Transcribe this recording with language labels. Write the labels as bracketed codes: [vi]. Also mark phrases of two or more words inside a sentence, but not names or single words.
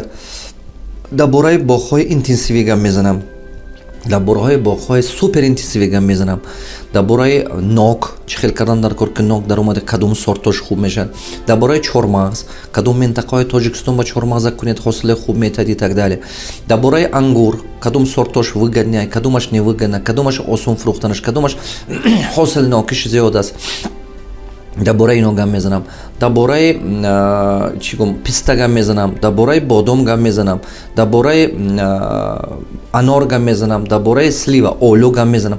[tg] дар бораи боғҳои интенсивӣ гап мезанам, дар бораи боғҳои супер интенсивӣ гап мезанам, дар бораи нок чӣ хел кардан дар кор ки нок дар омаде кадом сортош хуб мешад, дар бораи чормағз кадом минтақаҳои Тоҷикистон ба чормағза кунед ҳосили хуб метиҳад [ru] и так далее. [tg] дар бораи ангур кадом сортош выгодняй, кадомаш невыгодна, кадомаш осон фурӯхтанаш, кадомаш ҳосили нокиши зиёд аст. дар бораи ино гап мезанам, дар бораи писта гап мезанам, дар бораи бодом гап мезанам, дар бораи анор гап мезанам, дар бораи слива олӯ гап мезанам.